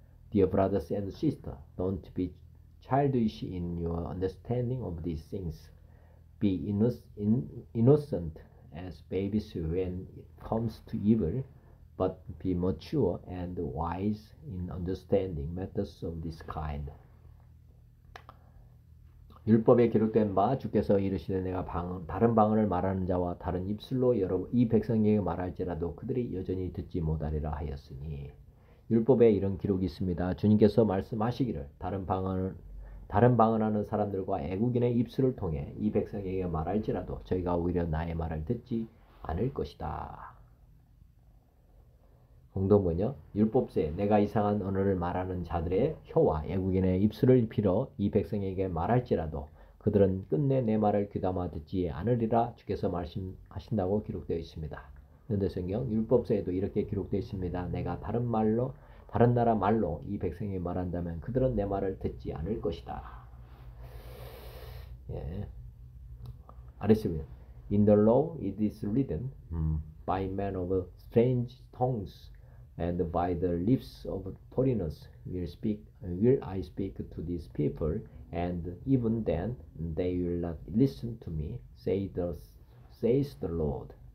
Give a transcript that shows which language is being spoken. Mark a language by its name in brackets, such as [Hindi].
[English] Dear brothers and sisters, don't be childish in your understanding of these things. Be innocent as babies when it comes to evil, but be mature and wise in understanding methods of this kind. [Korean] 율법에 기록된 바 주께서 이르시되 내가 다른 방언을 말하는 자와 다른 입술로 이 백성에게 말할지라도 그들이 여전히 듣지 못하리라 하였으니. 율법에 이런 기록이 있습니다. 주님께서 말씀하시기를 다른 방언하는 사람들과 애국인의 입술을 통해 이 백성에게 말할지라도 저희가 오히려 나의 말을 듣지 않을 것이다. 공동번역 율법서에 내가 이상한 언어를 말하는 자들의 혀와 애국인의 입술을 빌어 이 백성에게 말할지라도 그들은 끝내 내 말을 귀담아 듣지 않으리라 주께서 말씀하신다고 기록되어 있습니다. 현대성경 율법서에도 이렇게 기록되어 있습니다. 내가 다른 나라 말로 이 백성에게 말한다면 그들은 내 말을 듣지 않을 것이다. 예. 아랫습니다. [English] In the law it is written by men of strange tongues and by the lips of foreigners will I speak to these people, and even then they will not listen to me, says the Lord.